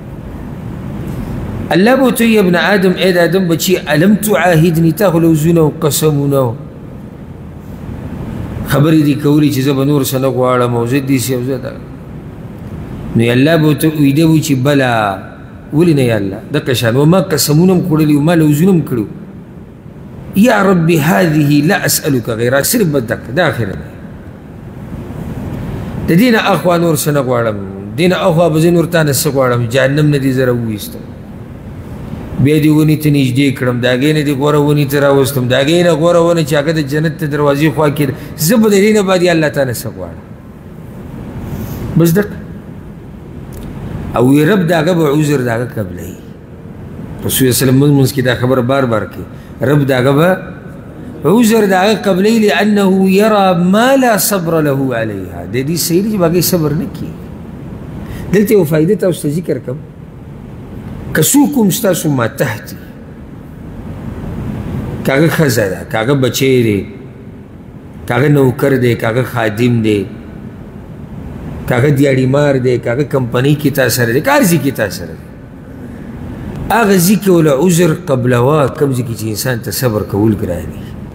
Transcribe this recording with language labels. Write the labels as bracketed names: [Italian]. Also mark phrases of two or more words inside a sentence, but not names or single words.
[Pashto] الله به ورته وایي [Arabic] ابن آدم [Pashto] ای د آدم بچي [Arabic] الم تعاهدني [Pashto] تا خو لوزونه او قسمونه خبرې دې کولې چې زه به نور څه نه غواړم او زه داسې او زه دغه نو الله به ورته ویده و چې بله ولې نه یا الله دقه شان وما قسمونه هم خوړلي وما لوزونه هم کړي [Arabic] یا ربي هذه لا اسألك غیرها [Pashto] صرف به دقه دا اخره ده د دې نه اخوا نور څه نه غواړم دې نه اخوا به زه نور تا نه څه غواړم جهنم نه دې زه راوویستم بیا دې ونې ته نږدې کړم د هغې نه دې غوره ونې ته راوستم د هغې نه غوره ونه چې هغه د جنت د دروازې خوا کې ده زه به د دې نه بعد یا الله تا نه څه غواړم بس دقه او وی رب د هغه به عذر د هغه قبلوي رسول الله صلی منځ کې دا خبره بار بار کوي رب د هغه به عذر د هغه قبلوي [Arabic] لأنه یرى ما لا صبر له علیها [Pashto] د دې سړي چې هغې صبر نه کوي دلته یو فایده تاسو ته ذکر کوم که څوک هم ستاسو ماتحت دي که هغه ښځه ده که هغه بچی دی که هغه نوکر دی که هغه خادم دی که هغه دیاړیمار دی که هغه کمپنۍ کې تا سره دی که هر ځای کې تا سره دی هغه ځای کې وله عذر قبلوه کوم ځای کې چې انسان ته صبر کول ګران وي